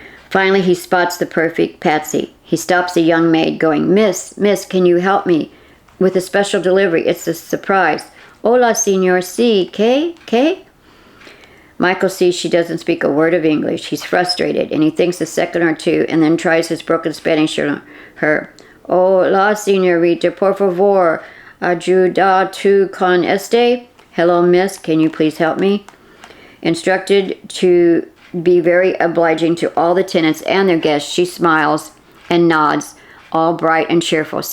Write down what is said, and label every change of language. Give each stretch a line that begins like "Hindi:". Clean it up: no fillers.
English: Finally, he spots the perfect Patsy. He stops a young maid going, Miss, can you help me with a special delivery? It's a surprise.
Spanish: Hola, señor, sí, ¿qué?
English: Michael sees she doesn't speak a word of English. He's frustrated, and he thinks a second or two, and then tries his broken Spanish on her.
Spanish: Hola, señorita, por favor, ayuda tú con este?
English: Hello, miss, can you please help me? Instructed to be very obliging to all the tenants and their guests, she smiles and nods, all bright and cheerful.